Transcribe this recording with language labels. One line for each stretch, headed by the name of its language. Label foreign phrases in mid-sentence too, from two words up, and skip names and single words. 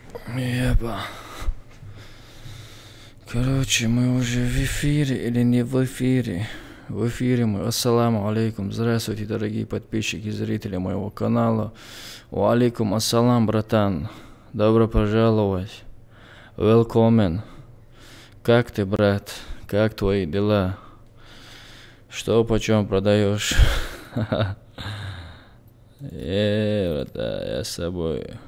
Russian: Еба. Короче, мы уже в эфире или не в эфире? В эфире мы.
Arabic: السلام عليكم.
Russian: Здравствуйте, дорогие подписчики и зрители моего канала.
Arabic: وعليكم السلام,
Russian: братан. Добро пожаловать. Welcome. Как ты, брат? Как твои дела? Что почем продаешь? Брата, я с собой.